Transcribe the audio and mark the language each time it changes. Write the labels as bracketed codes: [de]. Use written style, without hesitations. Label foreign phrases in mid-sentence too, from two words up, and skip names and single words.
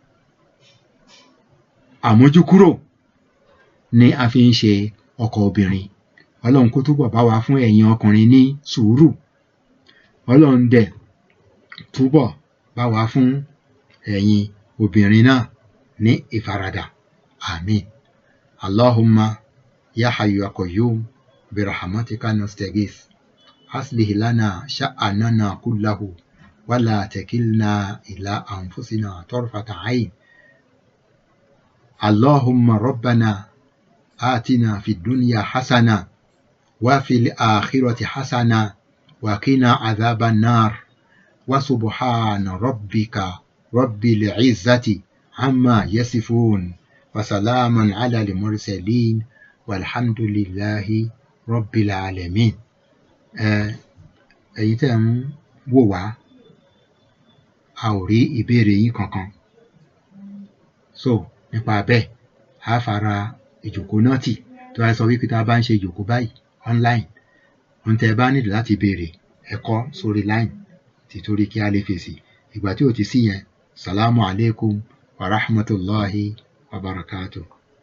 [yo] Àmójúkúrò ni a fi ń ṣe ọkọ obìnrin. Ọlọ́run kó túbọ̀ bá wa fún ẹ̀yin ọkùnrin ní sùúrù. Ọlọ́run dẹ̀ túbọ̀ bá wa fún ẹ̀yin obìnrin náà ní ìfaradà. Àmín. [ar] اللهم يا حي يا قيوم برحمتك نستغيث. أصلح لنا شأننا كله ولا تكلنا إلى أنفسنا طرفة عين. اللهم ربنا آتنا في الدنيا حسنة وفي الآخرة حسنة وقنا عذاب النار. وسبحان ربك رب العزة عما يصفون. وسلام على المرسلين والحمد لله رب العالمين. [yo] Ẹ̀yin tẹ́ ń wò wá, a ò rí ìbéèrè yín kankan. So nípa bẹ́ẹ̀, a fara ìjòkó náà tì. Tó bá sọ wípé tá a bá ń ṣe ìjòkó báyìí online, ohun tẹ́ ẹ bá nílò láti béèrè ẹ kọ sórí line títorí kí a lè fèsì. Ìgbà tí ò ti sí yẹn, [ar] السلام عليكم ورحمة الله وبركاته.